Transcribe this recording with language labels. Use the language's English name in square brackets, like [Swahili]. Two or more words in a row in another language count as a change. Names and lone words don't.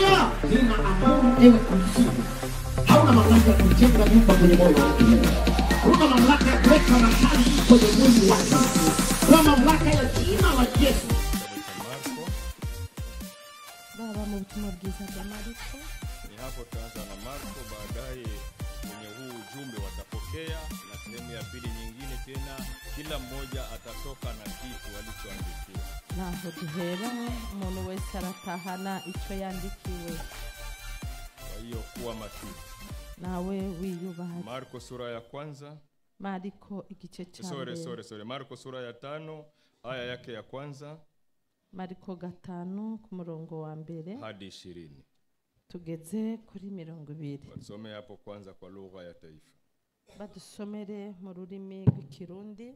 [Swahili] ninaamuru ewe kuzimu, hauna mamlaka ya kujenga nyumba kwenye moyo wake. Hauna mamlaka ya kuweka matani kwenye mwili wake. Kwa mamlaka ya jina la Yesu. Baba mtume [Rundi] bwiza bwa [Swahili] Marko. Ni hapo tutaanza na Marko, baadaye kwenye huu ujumbe watapokea na sehemu ya pili nyingine tena kila mmoja atatoka na kitu alichoandikiwa. [Rundi] Naho duhera umuntu wese aratahana icyo yandikiwe. [Swahili] Kwa hiyo kuwa makini. [Rundi] Nawe wiyubahe. [Swahili] Marko sura ya kwanza. Marko igice cha Sorry. Marko sura ya 5 aya yake ya kwanza. [Rundi] Marko 5 ku murongo wa mbere [Swahili] hadi 20. [Rundi] Tugeze kuri 20. [Swahili] Tusome hapo kwanza kwa lugha ya taifa. [Rundi] Badusomere mu rurimi rw'Ikirundi.